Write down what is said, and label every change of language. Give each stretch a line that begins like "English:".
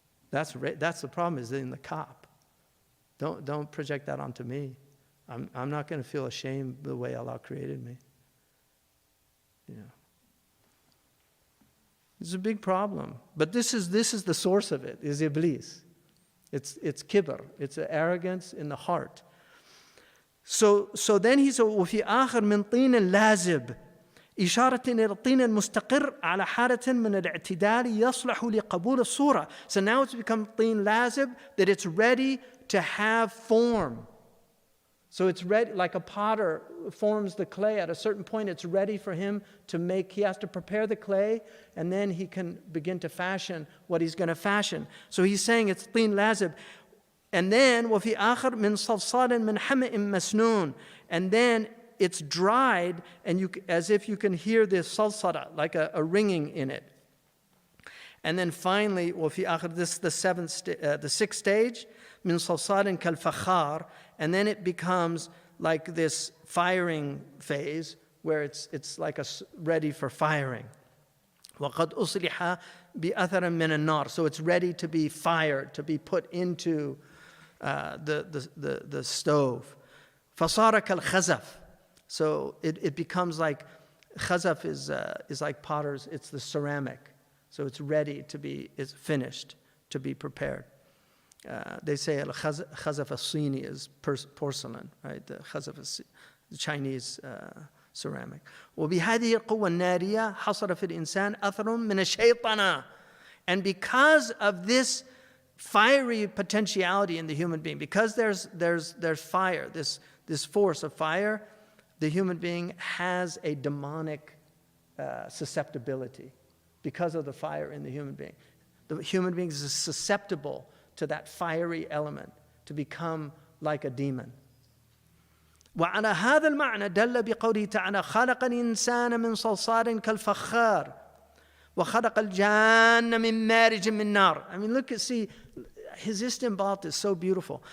English: That's the problem, is in the cop. Don't project that onto me. I'm not going to feel ashamed the way Allah created me. You know. It's a big problem. But this is the source of it, is Iblis. It's kibr. It's arrogance in the heart. So then he said,
Arabic: وفي آخر من طين لازب إشارة إلى الطين المستقر على حالة من الاعتدال يصلح لقبول الصورة.
English: So now it's become
Arabic: طين لازب,
English: that it's ready to have form. So it's ready, like a potter forms the clay. At a certain point, it's ready for him to make. He has to prepare the clay, and then he can begin to fashion what he's going to fashion. So he's saying it's
Arabic: طين لازب.
English: And then
Arabic: وفي آخر من صلصال من حمأ مسنون.
English: And then it's dried, and as if you can hear this salsala, like a ringing in it. And then finally,
Arabic: وفي آخر,
English: this is the sixth stage,
Arabic: من صلصال كالفخار.
English: And then it becomes like this firing phase, where it's like ready for firing.
Arabic: وقد أصلح بأثر من النار.
English: So it's ready to be fired, to be put into the stove.
Arabic: فصار كالخزف.
English: So it becomes like, khazaf is like potter's, it's the ceramic. So it's ready to be, it's finished, to be prepared. They say khazaf as-Sini is porcelain, right? The khazaf is the Chinese ceramic.
Arabic: وبهذه القوة النارية حصل في الإنسان أثر من الشيطنة.
English: And because of this fiery potentiality in the human being, because there's fire, this force of fire, the human being has a demonic susceptibility because of the fire in the human being. The human being is susceptible to that fiery element, to become like a demon.
Arabic: وعلى هذا المعنى دل بقوله تعالى خلق الإنسان من صلصال كالفخار وخلق الجان من مارج من نار.
English: I mean, see, his istinbat is so beautiful.